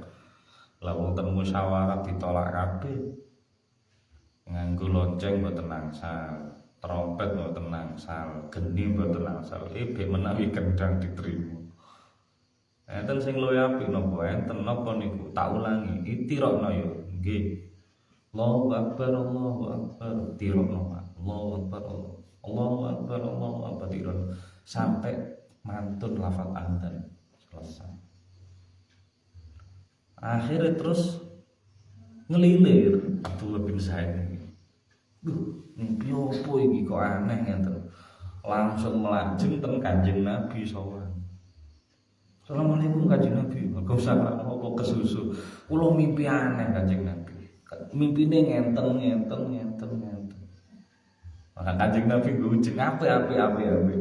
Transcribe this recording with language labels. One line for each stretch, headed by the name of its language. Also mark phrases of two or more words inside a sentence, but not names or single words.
Javanese: Lah wong ten musyawarah ditolak kabeh. Nganggo lonceng mboten nangsal, trompet mboten nangsal, geni mboten nangsal. Bek menawi kendang diterima. Enten sing luwih apik napa? Enten napa niku? Tak ulangi, itirokno ya. Nggih.
Arabic: الله أكبر، الله أكبر.
Javanese: Tirokno.
Arabic: الله أكبر. الله أكبر، الله أكبر.
Javanese: Tirokno sampai mantun lafal adzan selesai. Akhirnya terus ngelilir Abdullah bin Zaid ini. Mimpi apa iki kok aneh ngeten. Langsung melajeng ten Kanjeng Nabi SAW. Assalamualaikum Kanjeng Nabi. Kok salah apa kesusu. Kula mimpi aneh Kanjeng Nabi. Mimpine ngenten. Maka Kanjeng Nabi ngujeng apik.